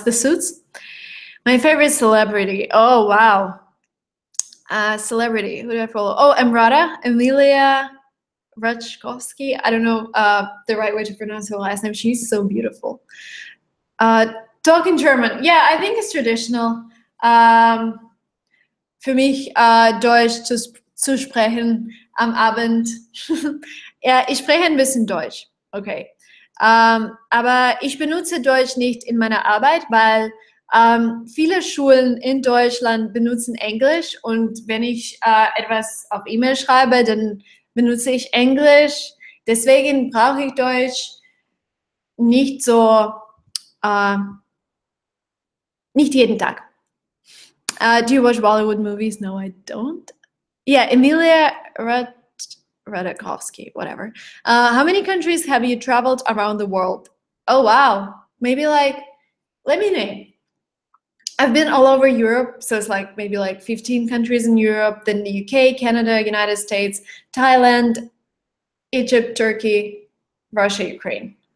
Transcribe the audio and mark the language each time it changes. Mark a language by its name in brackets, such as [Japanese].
[English] The Suits. My favorite celebrity. Oh, wow. Celebrity. Who do I follow? Oh, Emilia Ratajkowski. I don't know the right way to pronounce her last name. She's so beautiful. Talking German. Yeah, I think it's traditional. [German] Für mich Deutsch zu sprechen am Abend. Ja, ich spreche ein bisschen Deutsch. Okay. Aber ich benutze Deutsch nicht in meiner Arbeit, weil viele Schulen in Deutschland benutzen Englisch, und wenn ich etwas auf E-Mail schreibe, dann benutze ich Englisch. Deswegen brauche ich Deutsch nicht so, nicht jeden Tag. [English] Do you watch Bollywood movies? No, I don't. Yeah, Emilia Ratajkowski, whatever. How many countries have you traveled around the world? Oh, wow. Maybe like, let me name. I've been all over Europe, so it's like maybe like 15 countries in Europe, then the UK, Canada, United States, Thailand, Egypt, Turkey, Russia, Ukraine.